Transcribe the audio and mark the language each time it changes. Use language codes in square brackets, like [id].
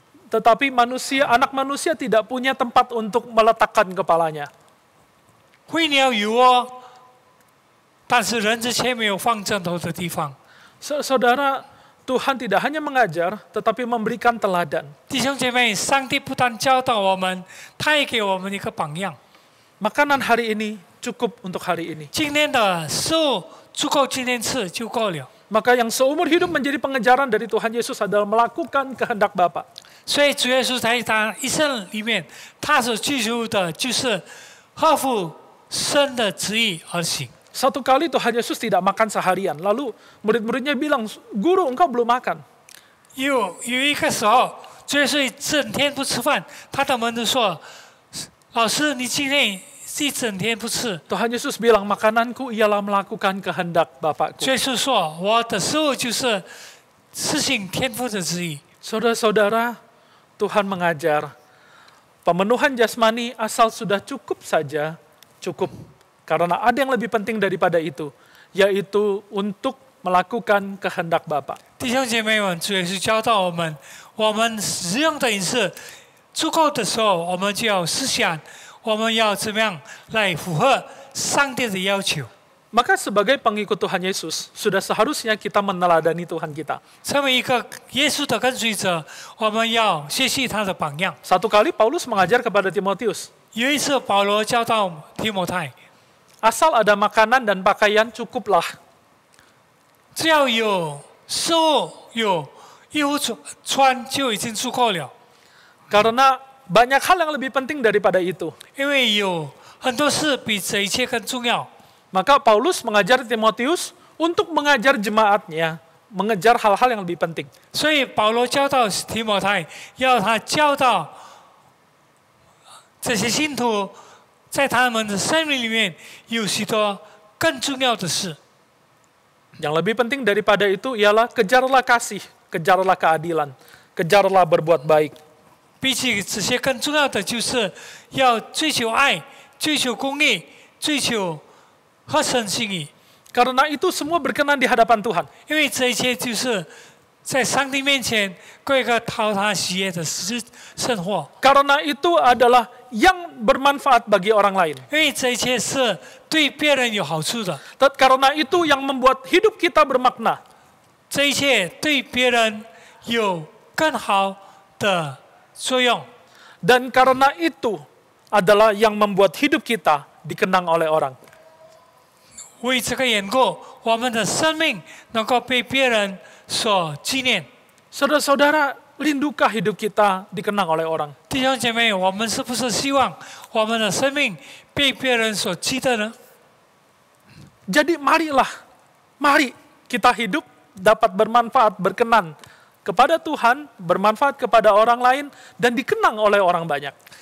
[id] Tetapi anak manusia tidak punya tempat untuk meletakkan kepalanya. [zh] 飞鸟有窝，但是人子却没有放枕头的地方。 [id] Saudara, Tuhan tidak hanya mengajar, tetapi memberikan teladan. [zh] 弟兄姐妹，上帝不但教导我们，他也给我们一个榜样。 [id] Makanan hari ini cukup untuk hari ini. [zh] 今天的食物足够今天吃就够了。 [id] Maka yang seumur hidup menjadi pengejaran dari Tuhan Yesus adalah melakukan kehendak Bapa. [zh] 所以主耶稣在他一生里面，他所追求的就是合乎神的旨意而行。 [id] Satu kali Tuhan Yesus tidak makan seharian. Lalu murid-muridnya bilang, Guru engkau belum makan. [zh] 有一个时候，主耶稣整天不吃饭，他的门徒说：“老师，你今天一整天不吃。” [id] Tuhan Yesus bilang, makananku ialah melakukan kehendak Bapakku. [zh] 主耶稣说：“我的食物就是实行天父的旨意。” [id] Saudara-saudara, Tuhan mengajar, pemenuhan jasmani asal sudah cukup saja, cukup. Karena ada yang lebih penting daripada itu, yaitu untuk melakukan kehendak Bapa. [zh] 弟兄姐妹们，主耶稣教导我们，我们使用的饮食足够的时候，我们就要思想，我们要怎么样来符合上帝的要求。 [id] Maka sebagai pengikut Tuhan Yesus, sudah seharusnya kita meneladani Tuhan kita. [zh] 成为一个耶稣的跟随者，我们要学习他的榜样。 [id] Satu kali Paulus mengajar kepada Timotius, [zh] 有一次，保罗教导提摩太， [id] asal ada makanan dan pakaian cukuplah. [zh] 只要有食物、有衣服穿，就已经足够了。 [id] Karena banyak hal yang lebih penting daripada itu. [zh] 因为有很多事比这一切更重要。 [id] Maka Paulus mengajar Timotius untuk mengajar jemaatnya, mengejar hal-hal yang lebih penting. [zh] 所以保罗教导提摩太，要他教导这些信徒，在他们的生命里面有许多更重要的事。 [id] Yang lebih penting daripada itu ialah kejarlah kasih, kejarlah keadilan, kejarlah berbuat baik. [zh] 比起这些更重要的，就是要追求爱、追求公义、追求合神心意。 [id] Karena itu semua berkenan di hadapan Tuhan. [zh] 因为这一切就是在上帝面前过一个讨他喜悦的生活。 [id] Karena itu adalah yang bermanfaat bagi orang lain. [zh] 因为这一切是对别人有好处的， [id] Karena itu yang membuat hidup kita bermakna. [zh] 这一切对别人有更好的作用。 [id] Dan karena itu adalah yang membuat hidup kita dikenang oleh orang. [zh] 为这个缘故，我们的生命能够被别人所纪念。 [id] Saudara-saudara, lindukah hidup kita dikenang oleh orang? [zh] 弟兄姐妹，我们是不是希望我们的生命被别人所记得呢？ [id] Jadi mari kita hidup dapat bermanfaat, berkenan kepada Tuhan, bermanfaat kepada orang lain, dan dikenang oleh orang banyak.